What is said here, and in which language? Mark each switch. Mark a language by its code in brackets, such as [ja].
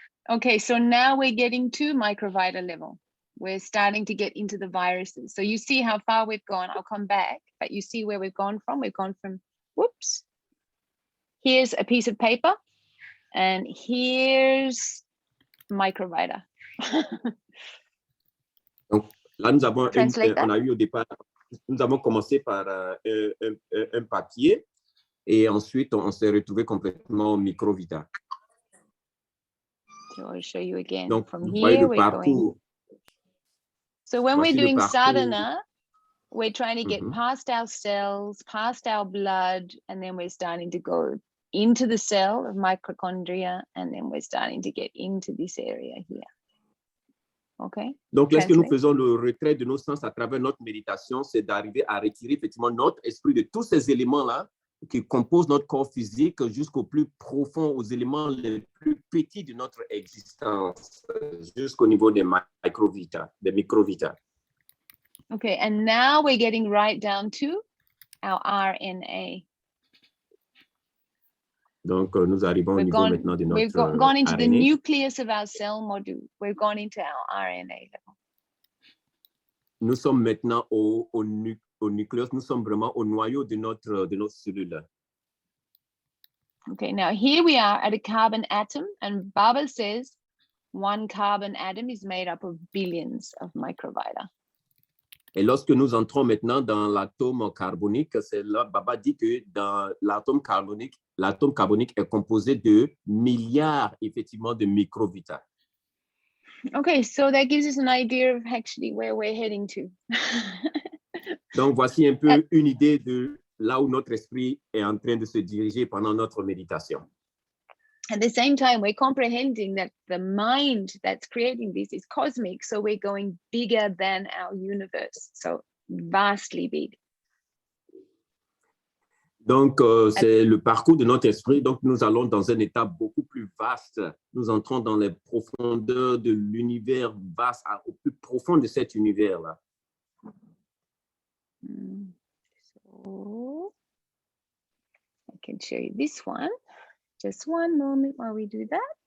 [en] Okay, so now we're getting to microvita level. We're starting to get into the viruses. So you see how far we've gone. I'll come back, but you see where we've gone from. We've gone from, whoops, here's a piece of paper, and here's microvita. [fr] Donc là, nous avons on a eu au départ, nous avons commencé par un papier, et ensuite on s'est retrouvé complètement au microvita. [en] So I'll show you again. [fr] Donc, [en] from here we're going. So when we're doing sadhana, we're trying to get past our cells, past our blood, and then we're starting to go into the cell of mitochondria, and then we're starting to get into this area here. Okay. [fr] Donc, lorsque nous faisons le retrait de nos sens à travers notre méditation, c'est d'arriver à retirer effectivement notre esprit de tous ces éléments-là qui composent notre corps physique jusqu'au plus profond, aux éléments les plus petits de notre existence, jusqu'au niveau des microvita, des microvita. [en] Okay, and now we're getting right down to our RNA. [fr] Donc, nous arrivons au niveau maintenant de notre [en] We've gone into RNA. the nucleus of our cell module. We've gone into our RNA level. [fr] Nous sommes maintenant au nucléus, nous sommes vraiment au noyau de notre cellule. [en] Okay, now here we are at a carbon atom, and Baba says one carbon atom is made up of billions of microvita. [fr] Et lorsque nous entrons maintenant dans l'atome carbonique, c'est là, Baba dit que dans l'atome carbonique est composé de milliards, effectivement, de microvita. [en] Okay, so that gives us an idea of actually where we're heading to. [fr] Donc, voici un peu une idée de là où notre esprit est en train de se diriger pendant notre méditation. [en] At the same time, we're comprehending that the mind that's creating this is cosmic, so we're going bigger than our universe, so vastly big. [fr] Donc, c'est le parcours de notre esprit. Donc, nous allons dans un état beaucoup plus vaste. Nous entrons dans les profondeurs de l'univers vaste, au plus profond de cet univers-là. [en] So, I can show you this one. Just one moment while we do that.